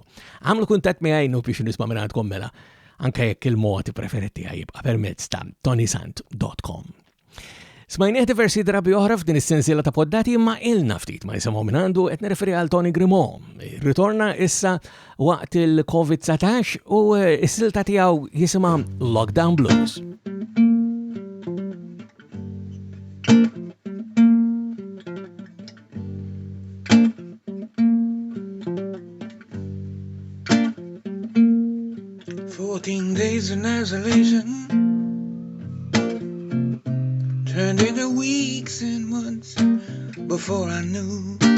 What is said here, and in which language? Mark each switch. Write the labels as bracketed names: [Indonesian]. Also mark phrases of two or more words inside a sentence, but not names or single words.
[Maltese] Għamlu kuntatt miegħi nupi xi nisma' minn għandkom mela anke jekk il-mod preferit tiegħi jibqa' permezz ta' ToniSant.com. Smajnieh diversi drabi oħra f'din is-sensiela ta' poddati imma ilna ftit ma nisimgħu minn għandu qed nirreferi għal Tony Grimaud. Ritorna issa waqt il-COVID-19 u s-silta tiegħu jisimha Lockdown Blues. [English] Days in isolation turned into weeks and months before I knew.